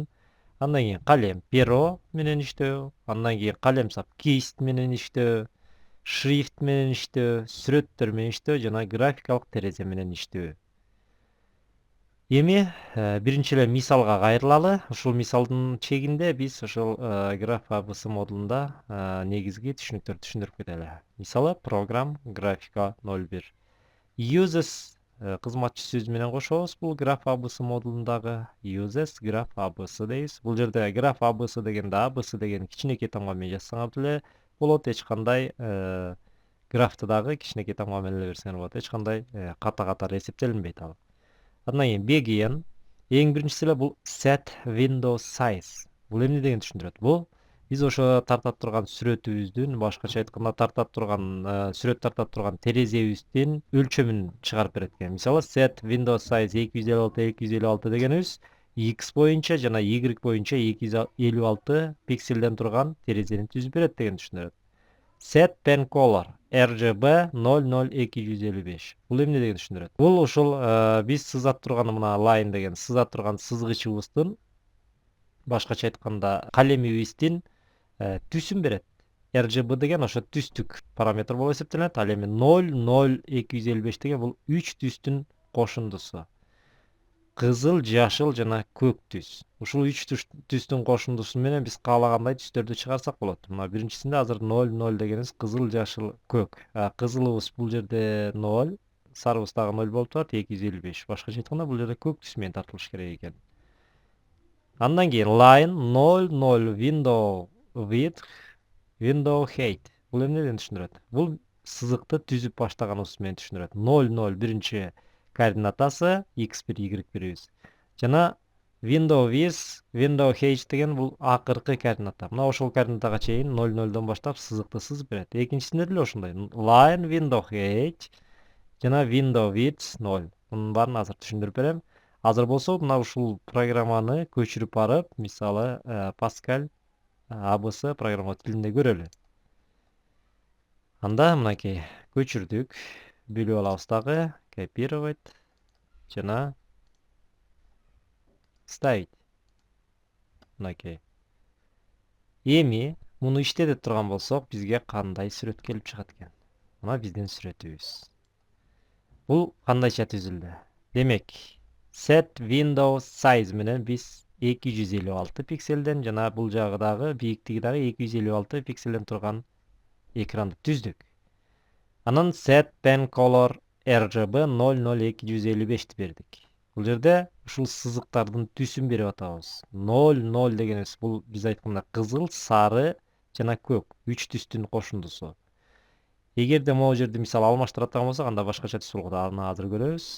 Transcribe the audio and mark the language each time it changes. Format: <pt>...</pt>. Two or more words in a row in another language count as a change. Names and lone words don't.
<ky>Андан кийин калем перо менен иштөө, андан кийин калем сап кисть менен иштөө, шрифт менен иштөө, сүрөттөр менен иштөө жана графикалык терезе менен иштөө. Эми биринчи эле мисалга кайрылалы. Ушул мисалдын чегинде биз ошол graph ABS модулунда негизги түшүнүктөрдү түшүндүрүп кетели. Мисалы program grafika 01 uses кызматчы сөзү менен кошобуз. Бул graph ABS модулундагы uses graph ABS дейбиз. Бул жерде graph ABS дегенде ABS деген кичинекей тамга менен жазсаңар деле болот. Эч кандай графты дагы кичинекей тамга менен эле берсеңер болот. Эч кандай ката-ката эсептелинбейт ал. Андан кийин begin. Эң биринчиси эле бул</ky> <en>set window size.</en> <ky>Бул эмне дегенди түшүндүрөт? Бул биз ошо тартап турган сүрөтүбүздүн, башкача айтканда тартап турган сүрөт тартап турган терезебиздин өлчөмүн чыгарып берет экен. Мисалы</ky> <en>set window size</en> <ky>256 дегенибиз x боюнча жана y боюнча 256 пикселден турган терезени түзүп берет дегенди түшүндүрөт.</ky> <en>Set pen color RGB 00255.</en> <ky>Бул эмне дегенди түшүндүрөт? Бул ушул биз сызат турган мына line деген сызат турган сызгычыбыздын, башкача айтканда калемибиздин түсүн берет. RGB деген ошо түстүк параметр болуп эсептелет. Ал эми 00255 деген бул 3 түстүн кошундусу. Кызыл, жашыл жана көк түс. Ушул 3 түстүн кошундусу менен биз каалагандай түстөрдү чыгарсак болот. Мына биринчисинде азыр 00 дегенибиз кызыл, жашыл, көк. Кызылыбыз бул жерде 0, сарыбыз дагы 0 болуп турат, 255. Башкача айтканда бул жерде көк түс менен тартылыш керек экен.</ky> <en>Андан кийин line 00 window width, window height.</en> <ky>Бул эмнеден түшүндүрөт? Бул сызыкты түзүп баштаганыбыз менен түшүндүрөт. 00 биринчи координатасы x1 y1 жана</ky> <en>window width, window height</en> <ky>деген бул акыркы координата. Мына ошол координатага чейин 00дон баштап сызыкты сызып берет. Экинчисинде деле ошондой.</ky> <en>Line window height жана window width 0.</en> <ky>Мунун баарын азыр түшүндүрүп берем. Азыр болсо мына ушул программаны көчүрүп барып, мисалы Pascal ABS программа тилинде көрөлү. Анда мынакей көчүрдүк. Бөлүп алабыз дагы, копировать жана ставить. Мынакей. Эми муну иштетип турган болсок, бизге кандай сүрөт келип чыгат экен? Мына биздин сүрөтүбүз. Бул кандайча түзүлдү? Демек,</ky> <en>set window size</en> <ky>менен биз 256 пикселден жана бул жагы дагы бийиктиги дагы 256 пикселден турган экранды түздүк. Анан</ky> <en>set pen color RGB</en> <ky>00255 бердик. Бул жерде ушул сызыктардын түсүн берип атабыз. 00 дегенибиз бул биз айтканда кызыл, сары жана көк 3 түстүн кошундусу. Эгерде могу жерде мисалы алмаштыра турган болсок, анда башкача түс болот. Аны азыр көрөбүз.</ky>